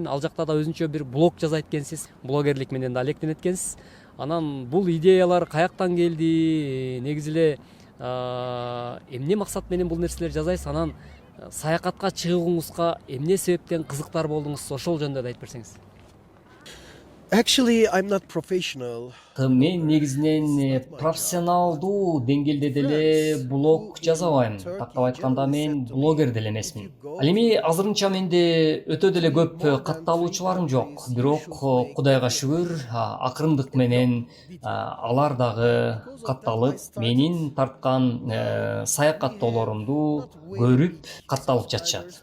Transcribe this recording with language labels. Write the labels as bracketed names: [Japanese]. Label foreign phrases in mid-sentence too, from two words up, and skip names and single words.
[Kyrgyz] Ал жакта да өзүнчө бир блог жазат экенсиз. Блогерлик менен да алектенет экенсиз. Анан бул идеялар каяктан келди? Негизи эле эмне максат менен бул нерселерди жасайсыз? Анан саякатка чыгууңузга эмне себептен кызыктар болдуңуз? Ошол жөнүндө да айтып берсеңиз. [English] Actually, I'm not professional. [Kyrgyz] Мен негизинен профессионалдуу деңгээлде деле блог жазабайм. Тактап айтканда мен блогер деле эмесмин. Ал эми азырынча менде өтө деле көп катталуучуларым жок. Бирок Кудайга шүгүр, акырындык менен алар дагы катталып, менин тарткан саякаттоолорумду көрүп катталып жатышат.